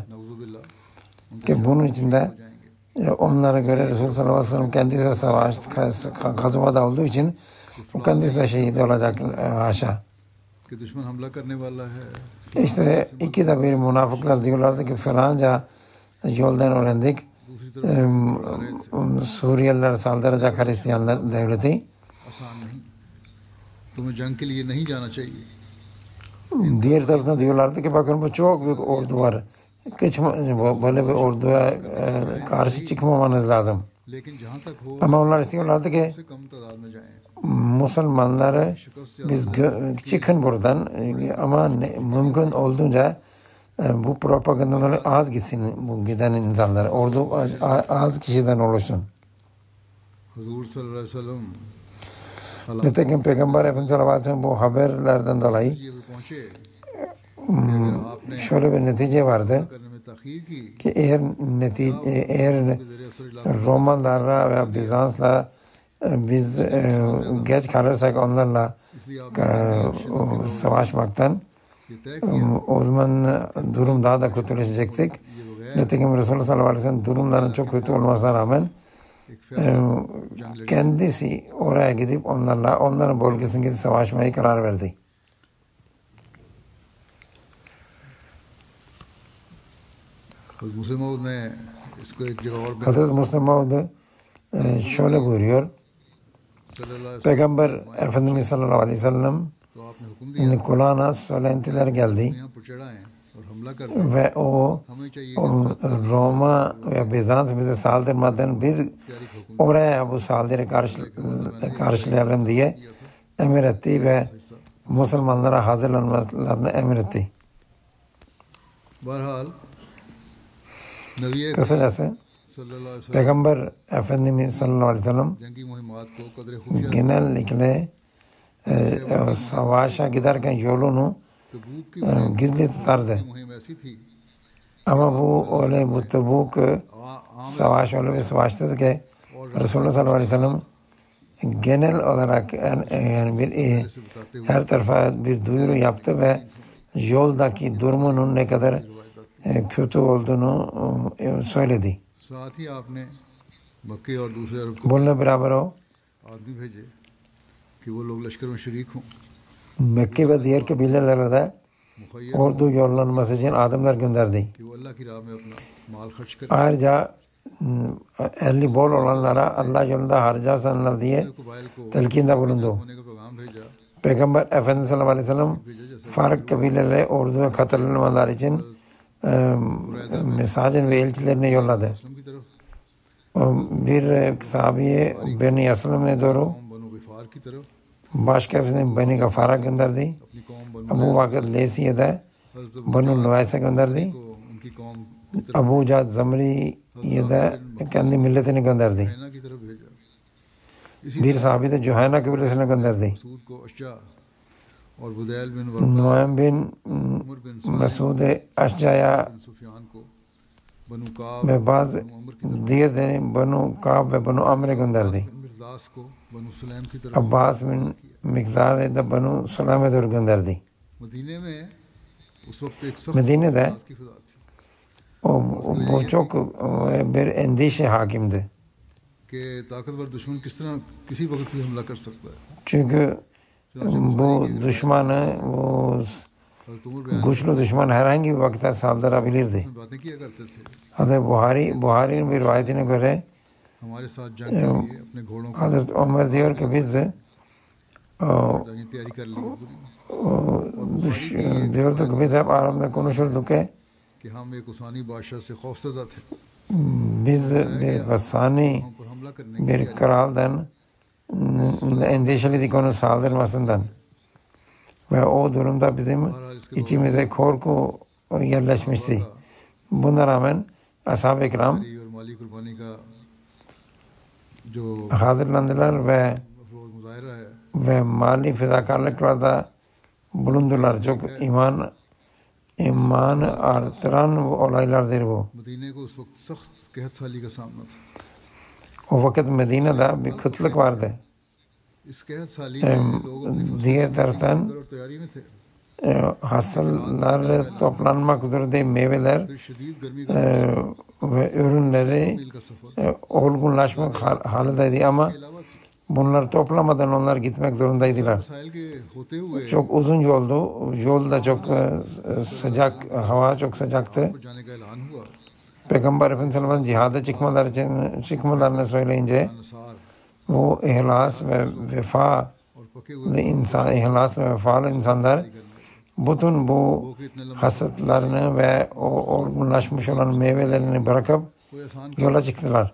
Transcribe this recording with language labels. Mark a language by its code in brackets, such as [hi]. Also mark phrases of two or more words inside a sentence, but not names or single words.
[tr] Ki bunun içinde onlara göre Resulullah [ar] صلى الله عليه وسلم [tr] kendisi savaştı, Gazvada olduğu için o kendisi de şehit olacak haşa. İşte iki de bir münafıklar diyorlardı ki falanca yoldan öğrendik. Suriyeliler saldıracak Hristiyanlar devleti. [ur] آسان نہیں، تمہیں جنگ کے لیے نہیں جانا چاہیے. [tr] Diğer taraftan diyorlardı ki bakın bu çok büyük ordu var. Böyle bir orduya karşı çıkmamanız lazım. [ur] لیکن جہاں تک ہو [tr] Ama onlar istiyorlardı ki [ur] سے کم تعداد میں جائیں. [tr] Müslümanları biz çıkın buradan ama mümkün olduğunca bu propagandaları az gitsin, bu giden insanlar. Ordu az kişiden oluşsun. [ur] حضور [ar] صلى الله عليه وسلم [tr] Nitekim Peygamber Efendimiz [ar] صلى الله عليه وسلم [tr] bu haberlerden dolayı [ur] یہ بھی پہنچے [tr] şöyle bir netice vardı [ur] کرنے میں تاخیر کی [tr] ki eğer Romalılarla veya Bizans'la biz geç kalırsak onlarla savaşmaktan [ur] یہ طے [tr] o zaman durum daha da kötüleşecektik. Nitekim Resulullah [ar] صلى الله عليه وسلم [tr] durumların çok kötü olmasına rağmen kendisi oraya gidip onların bölgesine gidip savaşmaya karar verdi. [ur] مسلم نے اس کو ایک جگہ اور [tr] Hazreti Müslim Maud şöyle buyuruyor. Peygamber Efendimiz [ar] صلى الله عليه وسلم [ur] تو آپ نے حکم [tr] kulağına söylentiler geldi [ur] یہاں پر چڑھائیں اور حملہ کر [tr] ve o Roma ve Bizans bize saldırmadan bir oraya bu saldırı karşılayalım diye emir etti ve Müslümanlara hazırlanmalarını emretti. [ur] بہرحال نبی [tr] Kısacası [ar] صلى الله عليه وسلم [tr] Peygamber Efendimiz [ar] صلى الله عليه وسلم [ur] جنگی مہمات کو قدر خفیہ [tr] genellikle savaşa giderken yolunu [ur] تبوک کی [tr] gizli tutardı. [ur] مہم ایسی تھی [tr] Ama bu Tebuk savaş öyle bir savaştı ki Resulullah [ar] صلى الله عليه وسلم [tr] genel olarak yani her tarafa bir duyuru yaptı ve yoldaki durumunun ne kadar kötü olduğunu söyledi. [ur] ساتھ ہی آپ نے مکے اور دوسرے عرب کو [tr] Bununla beraber o [ur] آدمی بھیجے کہ وہ لوگ لشکر میں شریک ہوں [tr] Mekke ve diğer kabilelere de [ur] مخیر [tr] ordu yollanması için adımlar gönderdi. [ur] کہ وہ اللہ کی راہ میں اپنا مال خرچ کریں [tr] Ayrıca eli bol olanlara Allah yolunda harcarsanlar diye [ur] قبائل کو [tr] telkinde bulundu. [ur] ہونے کا پیغام بھیجا [tr] Peygamber Efendimiz [ar] صلى الله عليه وسلم [tr] farklı kabileleri orduya katılmalar için mesajın ve elçilerini yolladı. [ur] اسلم کی طرف [tr] Bir sahabeye Beni Aslam'e doğru, [ur] قوم بنو غفار کی طرف [tr] başka birisini Beni Gafar'a gönderdi. [ur] اپنی قوم بنو [tr] Bu vakit Lesiye'de Banu Luays'a gönderdi. [ur] کو ان کی قوم کی طرف [tr] Abu Cad Zamri'ye de kendi milletini gönderdi. [ur] ہینہ کی طرف بھیجا اسی [tr] Bir sahabe de Cuhayna kabilesine gönderdi. [ur] مسعود کو اشجع اور بدیل بن ورقا [tr] Nuaym bin [ur] عمر بن [tr] Mesud Aşca'ya [ur] سفیان کو بنو کعب [tr] ve bazı diğer de Banu Kab ve Banu Amr'e gönderdi. [ur] بن مرداس کو بنو سلیم کی طرف [tr] Abbas bin Mikdar'e de Banu Sulaym'e doğru gönderdi. [ur] مدینے میں اس وقت ایک سخت [tr] Medine'de [ur] کی فضا تھی [tr] bu çok bir endişe hakimdi. [ur] کہ طاقتور دشمن کس طرح کسی وقت بھی حملہ کر سکتا ہے [tr] Çünkü bu düşmanı, bu [ur] حضرت عمر بیان [tr] güçlü düşman herhangi bir vakitte saldırabilirdi. [ur] میں باتیں کیا کرتے تھے [tr] Hazreti Buhari'nin bir rivayetine göre [ur] ہمارے ساتھ جنگ کے لیے اپنے گھوڑوں کو [tr] Hazreti Ömer diyor ki biz [ur] جنگ کی تیاری کر لی [tr] diyorduk ki biz hep aramda konuşurduk ki [ur] کہ ہم ایک عسانی بادشاہ سے خوفزدہ تھے [tr] biz bir Gassani [ur] ہم پر حملہ کرنے کی [tr] bir kraldan endişeliydik onun saldırmasından. Ve o durumda bizim içimize korku yerleşmişti. Buna rağmen Ashab-ı Kiram [ur] اور مالی قربانی کا جو [tr] hazırlandılar ve [ur] مظاہرہ ہے [tr] ve mali fedakarlıklarda bulundular. Çok iman artıran olaylardır bu. [ur] مدینے کو اس وقت سخت قحط سالی کا سامنا تھا [tr] O vakit Medine'de bir kıtlık vardı. [ur] اس قحط سالی میں لوگ اپنی [tr] Diğer taraftan [ur] اور تیاری میں تھے [tr] hasıllar toplanmak üzere meyveler [ur] پھر شدید گرمی کا [tr] ve ürünleri [ur] میل کا سفر [tr] olgunlaşmak halindeydi ama bunları toplamadan onlar gitmek zorundaydılar. [ur] وسائل کے ہوتے ہوئے [tr] Çok uzun yoldu. Yol da çok sıcak, hava çok sıcaktı. [ur] پر جانے کا اعلان ہوا [tr] Peygamber Efendimiz cihada çıkmalarını söyleyince bu ihlas ve vefa insan, ihlas ve vefalı insanlar bütün bu hasatlarını ve o olgunlaşmış olan meyvelerini bırakıp yola çıktılar.